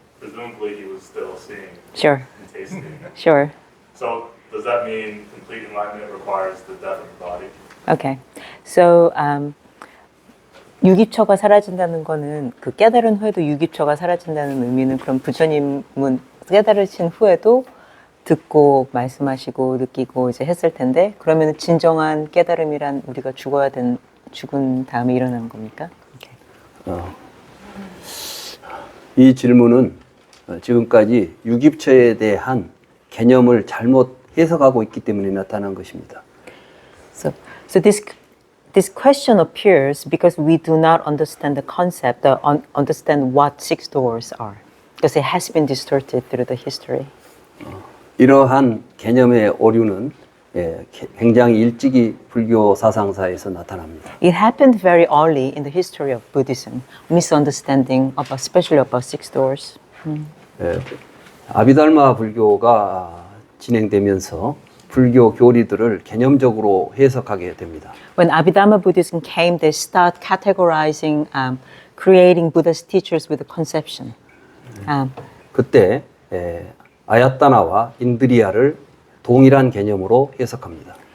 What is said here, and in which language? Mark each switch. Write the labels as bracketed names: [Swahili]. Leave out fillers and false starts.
[English] Presumably he was still seeing Sure. and tasting. Sure. So does that mean complete enlightenment requires the death of the body? Okay. [Korean] So 유기처가 사라진다는 거는 그 깨달은 후에도 유기처가 사라진다는 의미는 그럼 부처님은 깨달으신 후에도 듣고 말씀하시고 느끼고 이제 했을 텐데 그러면 진정한 깨달음이란 우리가 죽은 다음에 일어나는 겁니까? [English] Okay. [Korean] 이 질문은 지금까지 유기처에 대한 개념을 잘못 해석하고 있기 때문에 나타난 것입니다. [English] So this question appears because we do not understand the concept, understand what six doors are, because it has been distorted through the history. [Korean] 이러한 개념의 오류는 굉장히 일찍이 불교 사상사에서 나타납니다. [English] It happened very early in the history of Buddhism, misunderstanding about, especially about six doors. [Korean] 아비달마 불교가 진행되면서 불교 교리들을 개념적으로 해석하게 됩니다. [English] When Abhidhamma Buddhism came, they start categorizing, creating Buddha's teachers with a conception. [Korean] 그때 아야따나와 인드리아를 동일한 개념으로 해석합니다.